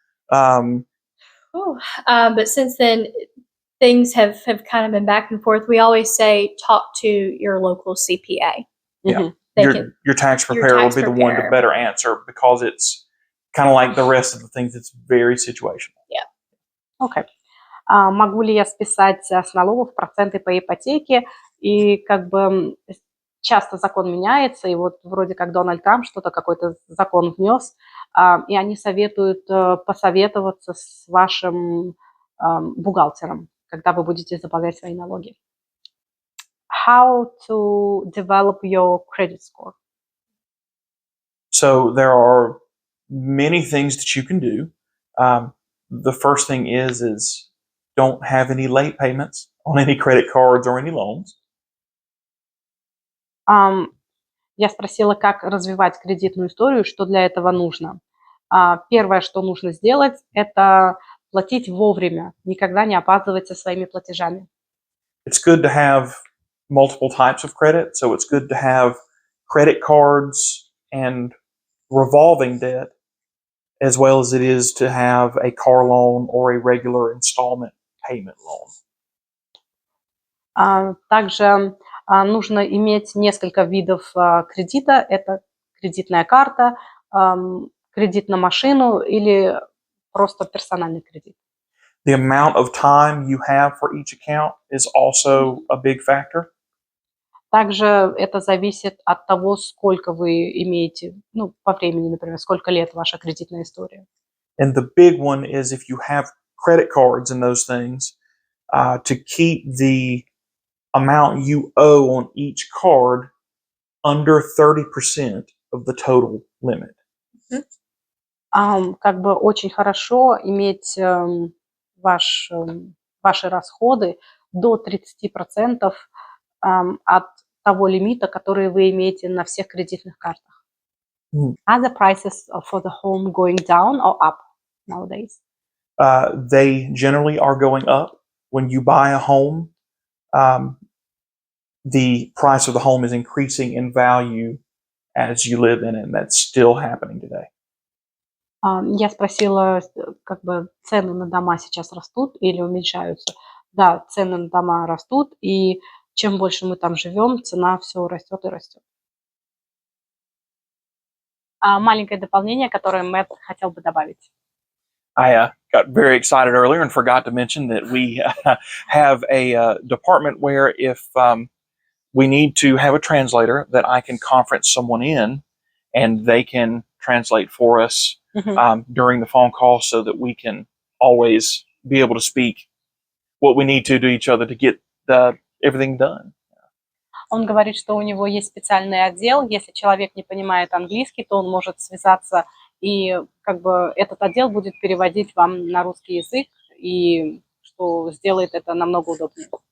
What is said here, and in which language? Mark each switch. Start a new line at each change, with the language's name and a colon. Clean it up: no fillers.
English: But since then, things have kind of been back and forth. We always say talk to your local CPA. Yeah. They Your tax your preparer tax will be the one to preparer. better answer, because it's kind of like the rest of the things. It's very situational.
Russian: Окей. Могу ли я списать с налогов проценты по ипотеке? И как бы часто закон меняется, и вот вроде как Дональд Трамп что-то, какой-то закон внес, и они советуют посоветоваться с вашим бухгалтером, когда вы будете заполнять свои налоги.
English: How to develop your credit score? So there are many things that you can do. The first thing is don't have any late payments on any credit cards or any loans.
Russian: Я спросила, как развивать кредитную историю, что для этого нужно. Первое, что нужно сделать, это платить вовремя, никогда не опаздывать со своими платежами.
English: It's good to have multiple types of credit. So it's good to have credit cards and revolving debt, as well as it is to have a car loan or a regular installment payment loan.
Russian: Также нужно иметь несколько видов кредита. Это кредитная карта, кредит на машину или просто персональный кредит.
English: The amount of time you have for each account is also a big factor.
Russian: Также это зависит от того, сколько вы имеете, по времени, например, сколько лет ваша кредитная история.
English: And the big one is if you have credit cards and those things, to keep the amount you owe on each card under 30% of the total limit.
Russian: Как бы очень хорошо иметь ваши расходы до 30% от того лимита, который вы имеете на всех кредитных картах.
English: Are the prices for the home going down or up nowadays? They generally are going up. When you buy a home, the price of the home is increasing in value as you live in it, and that's still happening today.
Russian: Я спросила, как бы цены на дома сейчас растут или уменьшаются. Да, цены на дома растут, и чем больше мы там живем, цена все растет и растет. Маленькое дополнение, которое Мэтт хотел бы добавить.
English: I got very excited earlier and forgot to mention that we have a department where if we need to have a translator, that I can conference someone in and they can translate for us during the phone call so that we can always be able to speak what we need to each other to get everything done.
Russian: Он говорит, что у него есть специальный отдел. Если человек не понимает английский, то он может связаться, и как бы этот отдел будет переводить вам на русский язык, и что сделает это намного удобнее.